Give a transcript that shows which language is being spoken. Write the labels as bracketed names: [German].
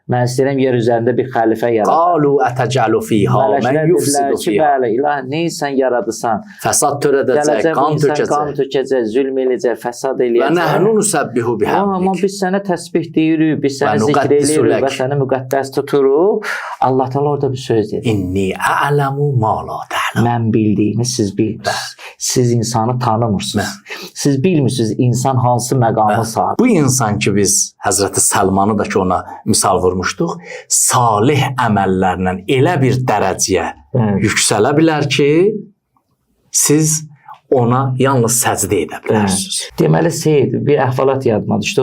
[Azerbaijani] Mən istəyirəm yer üzərində bir xəlifə yaradım. [Arabic] Qalu atəcəlu fiha mən yufsidu fiha. [Azerbaijani] Bəli, ilah, neysən yaradırsan? Fəsad törədəcək, qan tökəcək, zülm eləyəcək, fəsad eləyəcək. [Arabic] Və nəhnu nusəbbihu bihamdik. [Azerbaijani] Amma biz sənə təsbih deyirik, biz səni zikr eləyirik və səni müqəddəs tuturuq. Allah Taala orada bir söz dedi. [Arabic] İnni a'lamu ma la ta'lamun. [Azerbaijani] Mən bildiyimi siz bilmirsiniz. Siz insanı tanımırsınız. Siz bilmirsiniz insan hansı məqamı sahib. Bu insan ki biz Həzrəti Səlmanı da ki ona misal vurmuşduq, salih əməllərlə elə bir dərəcəyə yüksələ bilər ki, siz ona yalnız səcdə edə bilərsiniz. Deməli, Seyid, bir əhvalat yadıma düşdü.